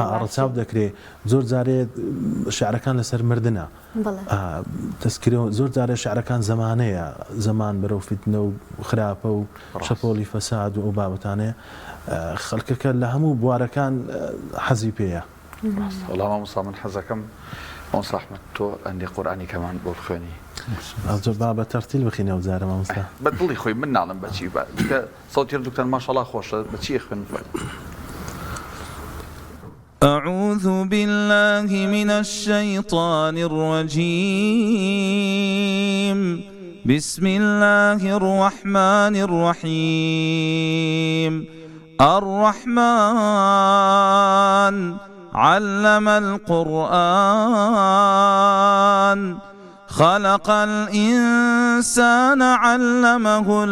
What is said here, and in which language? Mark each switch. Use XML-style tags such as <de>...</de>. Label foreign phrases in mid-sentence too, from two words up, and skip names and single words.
<ckb>ڕەچاو دەکرێت زۆر جارێت شعرەکان لەسەر مردنە تەسکرەوە زۆر جارێ شعرەکان زەمانەیە زەمان بەرەو فیتنە و خراپە و شەپۆلی فەساد و ئەو بابەتانەیە خەڵکەکە لە هەموو بوارەکان حەزی پێیە وەڵام مامۆستا من حەزەکەم مامۆستا ئەحمەد تۆ ئەندێ قورئانی کەمان بۆ بخوێنی با بە تەرتیل بخینەوە جارە مامۆستا بە دڵی خۆی من ناڵم بەچی سەوتی هەردووکتان ماشەڵڵا خۆشە بەچی خوێن</ckb> <ar>أعوذ بالله من الشيطان الرجيم بسم الله الرحمن الرحيم الرحمن علم القرآن خلق الإنسان علمه</ar>